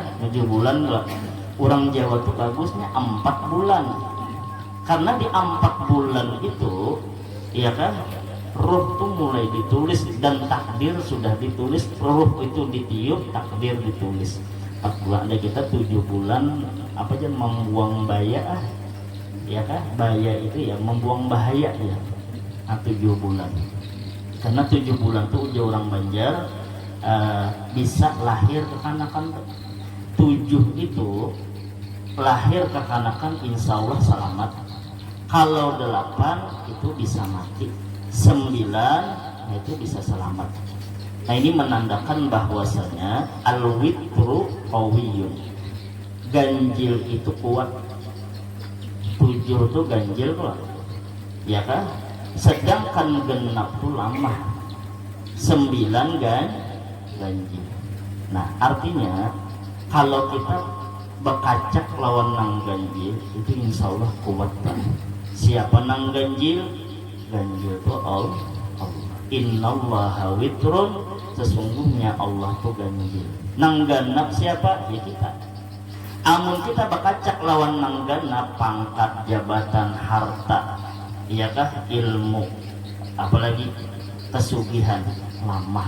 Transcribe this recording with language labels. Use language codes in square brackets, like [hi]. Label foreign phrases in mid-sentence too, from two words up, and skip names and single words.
[bjn] Menuju bulan orang Jawa tuh bagusnya 4 bulan. Karena di 4 bulan itu, ya kan? Ruh tuh mulai ditulis dan takdir sudah ditulis. Ruh itu ditiup, takdir ditulis. 4 bulan ada kita 7 bulan apa aja membuang baya, ya kan? Baya itu ya membuang bahaya ya. Nah, 7 bulan. Karena 7 bulan tuh udah orang Banjar bisa lahir kekanakan. 7 itu lahir kekanakan [ar] إن شاء الله [bjn] selamat. Kalau 8 itu bisa mati. 9 itu bisa selamat. Nah ini menandakan bahwasanya [ar] الوتر قوي, [bjn] ganjil itu kuat. 7 itu ganjil kuat, ya kan? Sedangkan genap itu lama. 9 ganjil. Nah artinya kalau kita berkacak lawan nang ganjil itu [ar] إن شاء الله [bjn] kuat kan. Siapa nang ganjil? Ganjil itu Allah. [ar] إن الله وتر, [bjn] sesungguhnya Allah tuh ganjil. Nang ganap siapa? Ya kita. Amun kita berkacak lawan nang ganap, pangkat, jabatan, harta, iyakah ilmu, apalagi kesugihan, lamah.